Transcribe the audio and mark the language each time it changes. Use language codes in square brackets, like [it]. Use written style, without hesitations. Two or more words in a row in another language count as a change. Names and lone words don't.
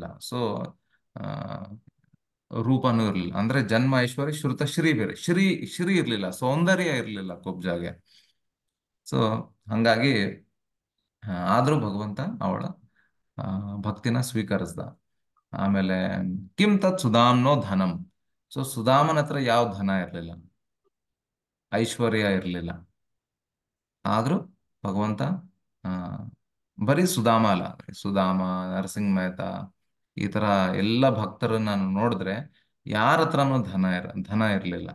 [kn] ಸೊ ರೂಪನೂ ಇರಲಿಲ್ಲ, ಅಂದ್ರೆ ಜನ್ಮ ಐಶ್ವರ್ಯ ಶ್ರುತ ಶ್ರೀ ಬೇರೆ, ಶ್ರೀ ಇರಲಿಲ್ಲ, ಸೌಂದರ್ಯ ಇರಲಿಲ್ಲ ಕುಬ್ಜಾಗೆ. ಸೊ ಹಂಗಾಗಿ ಆದ್ರೂ ಭಗವಂತ ಅವಳ ಭಕ್ತಿನ ಸ್ವೀಕರಿಸ್ದ. [sa] ಆಮೇಲೆ किं तत् सुधाम्नो धनं. [kn] ಸೊ ಸುಧಾಮನ ಹತ್ರ ಯಾವ ಧನ ಇರಲಿಲ್ಲ, ಐಶ್ವರ್ಯ ಇರಲಿಲ್ಲ. ಆದ್ರೂ ಭಗವಂತ ಆ, ಬರೀ ಸುಧಾಮ ಅಲ್ಲ, ಸುಧಾಮ, ನರಸಿಂಹ ಮೆಹತಾ, ಈ ತರ ಎಲ್ಲ ಭಕ್ತರನ್ನ ನಾನು ನೋಡಿದ್ರೆ ಯಾರ ಹತ್ರನೂ ಧನ ಇರಲಿಲ್ಲ.